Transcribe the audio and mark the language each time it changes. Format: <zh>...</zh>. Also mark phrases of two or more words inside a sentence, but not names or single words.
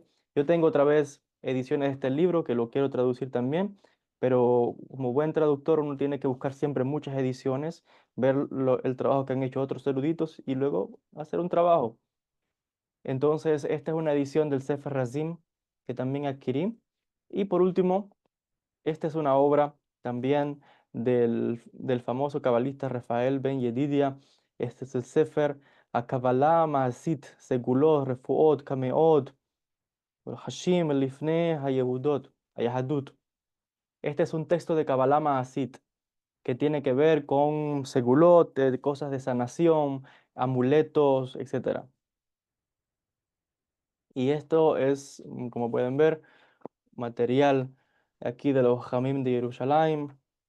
<es>Yo tengo otra vez ediciones de este libro que lo quiero traducir también, pero como buen traductor uno tiene que buscar siempre muchas ediciones, ver el trabajo que han hecho otros eruditos y luego hacer un trabajo. Entonces, esta es una edición del Sefer Razim que también adquirí. Y por último, esta es una obra también del famoso cabalista Rafael Ben Yedidia. Este es el Sefer HaKabbalah Maasit Segulot Refuot Kameot Hashim Lifnei Hayahudot. Este es un texto de Kabbalah Maasit que tiene que ver con segulot, cosas de sanación, amuletos, etcétera. Y esto es, como pueden ver, material aquí de los Jamim de Jerusalén.</es>